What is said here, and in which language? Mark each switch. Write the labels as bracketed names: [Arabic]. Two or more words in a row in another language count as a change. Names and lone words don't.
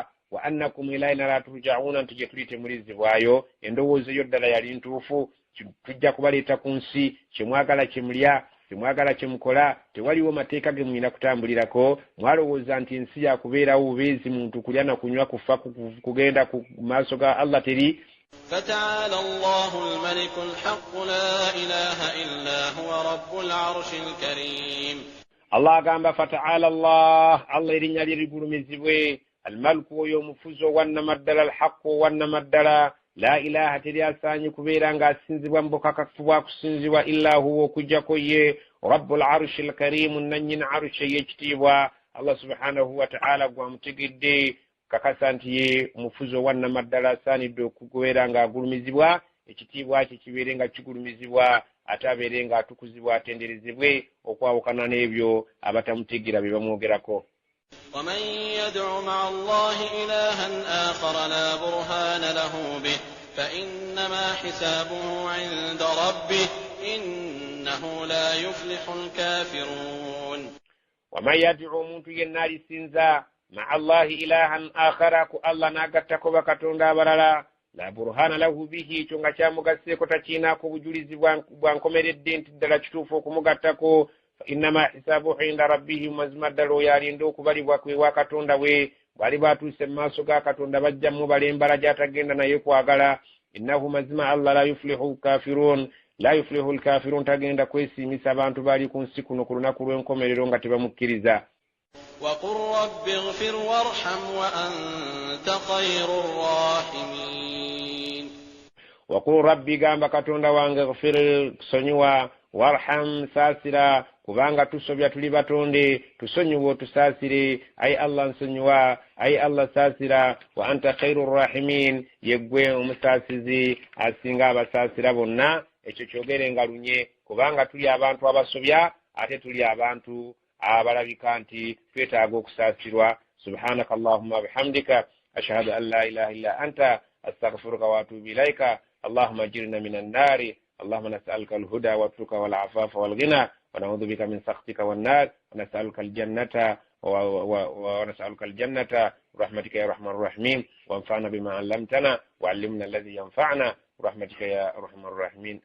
[Arabic] وأنكم إلينا لا ترجعون [Ganda] nti gye tuli temulizibwayo. Endowooza eyo ddala yali ntuufu. Tujja kubaleeta ku nsi kyemwagala kyemulya kyemwagala kyemukola tewaliwo mateeka ge mulina kutambulirako. Mwalowooza nti ensi yakubeerawo bubeezi muntu kulya na kunywa kufa kugenda ku maaso ga Allah teri. [Arabic] فتعالى الله الملك الحق لا إله إلا هو رب العرش الكريم. [Ganda] الله agamba [Arabic] فتعالى الله الله [Ganda] erinnya lye ligulumizibwe almaliku oyo omufuzo wannamaddala alhaqu wannamaddala [Arabic] لا إله [Ganda] teri asaanyi kubeera ng'asinzibwa mu bukakafu bwa kusinzibwa [Arabic] إلا هو [Ganda] okujjako ye [Arabic] رب العرش الكريم [Ganda] nannyina arushi ey'ekitiibwa. [Arabic] الله سبحانه وتعالى [Ganda] gwamutegedde kakasa nti ye omufuzo wannamaddala asaanidde okubeera ng'agulumizibwa ekitiibwa kye kibeere nga kigulumizibwa ate abeere ng'atukuzibwa atenderezebwe okwawukana n'ebyo abatamutegeera bye bamwogerako. [Arabic] ومن يدع مع الله إلها آخر لا برهان له به فإنما حسابه عند ربه إنه لا يفلح الكافرون ومن يدعو [Ganda] muntu yenna alisinza [Arabic] مع الله إلها آخر [Ganda] ku Allah n'agattako bakatonda abalala [Arabic] لا برهان له [Ganda] bihi kyonga kyamugaseeko takiinaako bujulizi bwankomeredde nti ddala kituufu okumugattako [Arabic] فإنما حسابه عند ربه [Ganda] mazima ddala oyo alinda okubalibwa kwewa katonda we bwali batuuse mu maaso ga katonda bajja mubala embala gy'atagenda naye kwagala innahu mazima Allah [Arabic] لا يفلح الكافرون [Ganda] tagenda kwesiimisa abantu baali ku nsi kuno ku lunaku lw'enkomerero nga tebamukkiriza. [Arabic] وقل رب اغفر وارحم وأنت خير الراحمين وقل ربي [Ganda] gamba katonda wange اغفر kusonyiwa warham saasira kubanga tusobya tuli batonde tusonyiwa tusaasire ay Allah nsonyiwa ay Allah saasira [Arabic] وأنت خير الراحمين [Ganda] yegwe omusaasizi asinga abasaasira bonna ekyo kyogerenga lunye kubanga tuli abantu abasobya ate tuli abantu abalabika nti twetaaga okusaasirwa. [Arabic] سبحانك اللهم وبحمدك أشهد أن لا إله إلا أنت أستغفرك وأتوب إليك. اللهم أجرنا من النار اللهم نسألك الهدى والتقى والعفاف والغنى ونعوذ بك من سخطك والنار ونسألك الجنة ونسألك الجنة رحمتك يا أرحم الراحمين وانفعنا بما علمتنا وعلمنا الذي ينفعنا رحمتك يا أرحم الراحمين.